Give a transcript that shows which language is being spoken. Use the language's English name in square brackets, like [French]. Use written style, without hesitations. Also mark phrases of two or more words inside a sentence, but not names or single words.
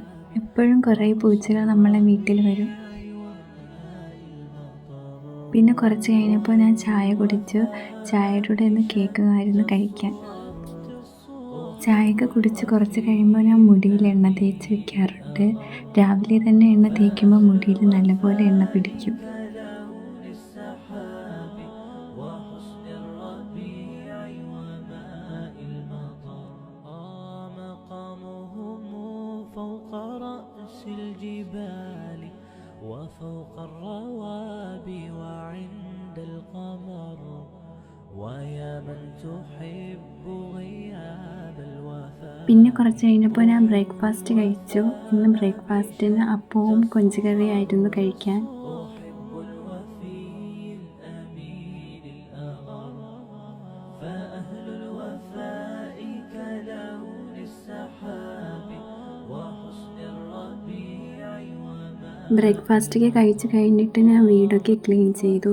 [Malayalam] എപ്പോഴും കുറേ പൂച്ചകൾ നമ്മളെ വീട്ടിൽ വരും. പിന്നെ കുറച്ച് കഴിഞ്ഞപ്പോൾ ഞാൻ ചായ കുടിച്ചു. ചായയുടെ കൂടെ ഒന്ന് കേക്കുമായിരുന്നു കഴിക്കാൻ. ചായയൊക്കെ കുടിച്ച് കുറച്ച് കഴിയുമ്പോൾ ഞാൻ മുടിയിൽ എണ്ണ തേച്ച് വെക്കാറുണ്ട്. രാവിലെ തന്നെ എണ്ണ തേക്കുമ്പോൾ മുടിയിൽ നല്ലപോലെ എണ്ണ പിടിക്കും. [Arabic] وفوق الروابي وعند القمر ويا من تحب غياب الوفاء. [Malayalam] പിന്നെ കുറച്ച് കഴിഞ്ഞപ്പോൾ ഞാൻ ബ്രേക്ക്ഫാസ്റ്റ് കഴിച്ചു. ഇന്ന് ബ്രേക്ക്ഫാസ്റ്റിന് അപ്പവും കൊഞ്ചുകറിയായിരുന്നു കഴിക്കാൻ. ബ്രേക്ക്ഫാസ്റ്റൊക്കെ കഴിച്ച് കഴിഞ്ഞിട്ട് ഞാൻ വീടൊക്കെ ക്ലീൻ ചെയ്തു.